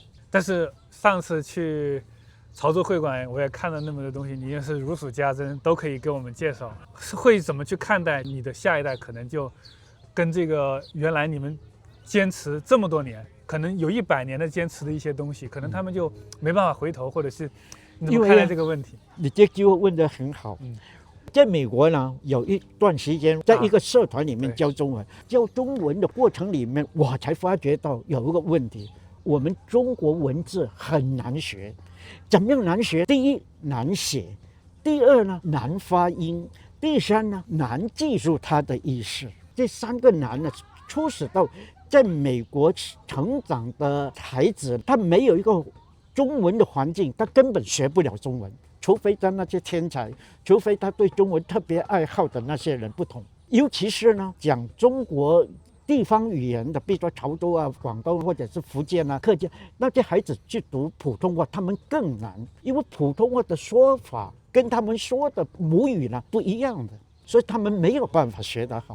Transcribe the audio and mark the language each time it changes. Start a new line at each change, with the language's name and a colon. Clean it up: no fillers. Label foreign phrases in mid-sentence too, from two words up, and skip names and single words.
Chinese: 但是上次去潮州會館，我也看了那麼多東西，你也是如數家珍，都可以給我們介紹。會怎麼去看待你的下一代？可能就跟這個原來你們堅持這麼多年，可能有100年的堅持的一些東西，可能他們就沒辦法回頭，或者是你怎麼看待這個問題？你這句話問得很好。在美國呢，有一段時間，在一個社團裡面教中文，教中文的過程裡面，我才發覺到有一個問題：我們中國文字很難學。怎麼樣難學？第一，難寫；第二呢，難發音； 第三呢，難記住他的意思。這三個難呢，促使到在美國成長的孩子，他沒有一個中文的環境，他根本學不了中文，除非在那些天才，除非他對中文特別愛好的那些人不同。尤其是呢，講中國地方語言的，比如說潮州啊、廣東或者是福建啊、客家，那些孩子去讀普通話，他們更難，因為普通話的說法跟他們說的母語呢不一樣的，所以他們沒有辦法學得好。